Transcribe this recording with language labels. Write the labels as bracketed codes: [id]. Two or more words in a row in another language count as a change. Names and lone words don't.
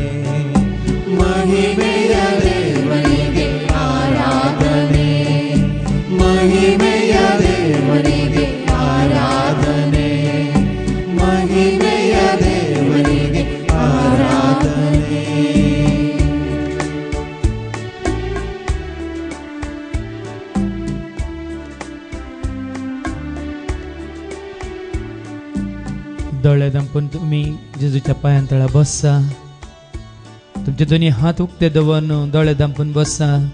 [kn] ಮಹಿಮೆಯ ದೇವನಿಗೆ ಆರಾಧನೆ ಮಹಿಮೆಯ ದೇವನಿಗೆ ಆರಾಧನೆ ಮಹಿಮೆಯ ದೇವನಿಗೆ ಆರಾಧನೆ [kok] डोळे दांपून तुम्ही जेजूच्या पायांतळा बसा. तुमचे दोन्ही हात उक्ते दवरून डोळे दांपून बसा.